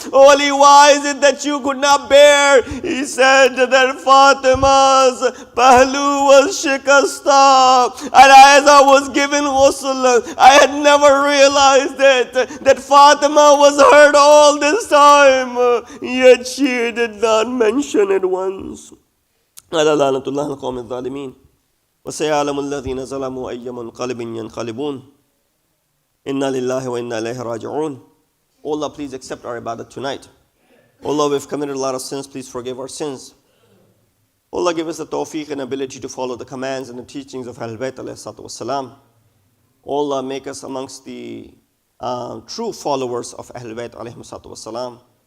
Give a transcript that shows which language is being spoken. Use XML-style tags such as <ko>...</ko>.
<en>O Ali, why is it that you could not bear?" He said that Fatima's pahlu was shikasta, and as I was given ghusl, I had never realized that Fatima was hurt all this time, yet she did not mention it once.</en> <ar>على لعنة الله القوم الظالمين وسيعلم الذين ظلموا أي منقلب ينقلبون إنا لله وإنا إليه راجعون.</ar> <en>Allah, please accept our ibadah tonight. Allah, we've committed a lot of sins. Please forgive our sins. Allah, give us the tawfiq and ability to follow the commands and the teachings of Ahlul Bayt alayhi salatu wassalam. Allah, make us amongst the true followers of Ahlul Bayt alayhi salatu wassalam.</en>